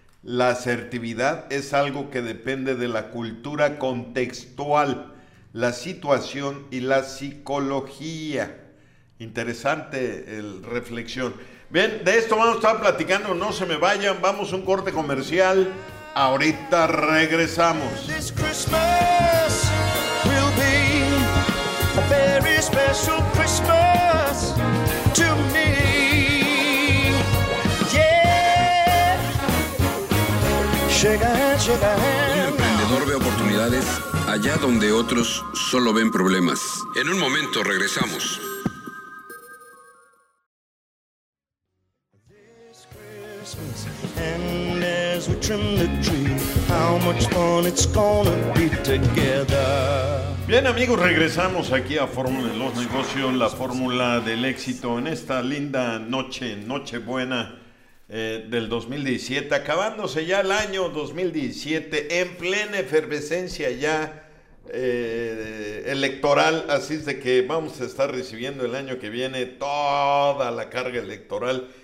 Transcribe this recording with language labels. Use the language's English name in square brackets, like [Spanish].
[Spanish] La asertividad es algo que depende de la cultura contextual, la situación y la psicología. Interesante la reflexión. Bien, de esto vamos a estar platicando, no se me vayan, vamos a un corte comercial. Ahorita regresamos. [English] This Christmas will be a very special Christmas to me. Yeah. [Spanish] Un emprendedor ve oportunidades allá donde otros solo ven problemas. En un momento regresamos. [English] And as we trim the tree, how much fun it's gonna be together. [Spanish] Bien amigos, regresamos aquí a Fórmula de los Negocios, la fórmula del éxito en esta linda noche, nochebuena del 2017, acabándose ya el año 2017, en plena efervescencia ya electoral, así es de que vamos a estar recibiendo el año que viene toda la carga electoral.